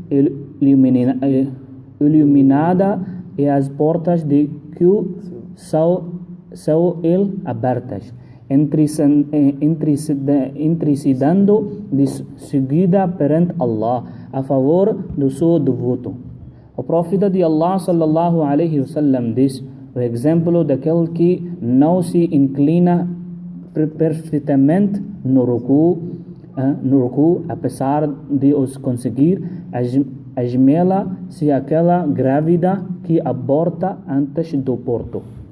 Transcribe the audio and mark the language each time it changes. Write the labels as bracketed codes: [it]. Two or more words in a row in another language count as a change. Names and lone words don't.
[pt] iluminada e as portas de que são abertas, intercedendo de seguida perante Allah a favor do seu devoto. O profeta de Allah [ar] صلى الله عليه وسلم [pt] diz: o exemplo daquele que não se inclina perfeitamente no ruku, apesar de os conseguir, assemelha-se àquela grávida que aborta antes do parto.